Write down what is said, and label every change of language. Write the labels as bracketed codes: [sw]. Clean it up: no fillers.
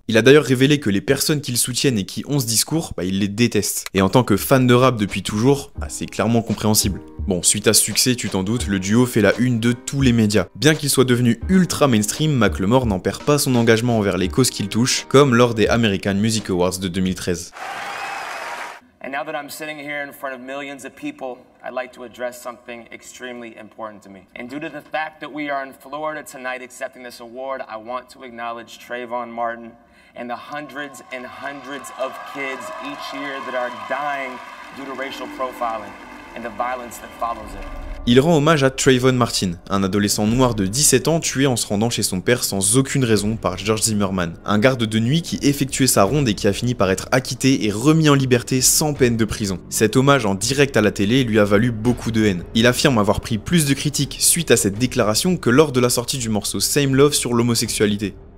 [fr] Il a d'ailleurs révélé que les personnes qui le soutiennent et qui ont ce discours, il les déteste. Et en tant que fan de rap depuis toujours, c'est clairement compréhensible. Bon, suite à ce succès, tu t'en doutes, le duo fait la une de tous les médias. Bien qu'il soit devenu ultra mainstream, Macklemore n'en perd pas son engagement envers les causes qu'il touche, comme lors des American Music Awards de 2013. [en] And now that I'm sitting here in front of millions of people, I'd like to address something extremely important to me. And due to the fact that we are in Florida tonight accepting this award, I want to acknowledge Trayvon Martin and the hundreds and hundreds of kids each year that are dying due to racial profiling and the violence that follows it. [fr] Il rend hommage à Trayvon Martin, un adolescent noir de 17 ans tué en se rendant chez son père sans aucune raison par George Zimmerman, un garde de nuit qui effectuait sa ronde et qui a fini par être acquitté et remis en liberté sans peine de prison. Cet hommage en direct à la télé lui a valu beaucoup de haine. Il affirme avoir pris plus de critiques suite à cette déclaration que lors de la sortie du morceau Same Love sur l'homosexualité.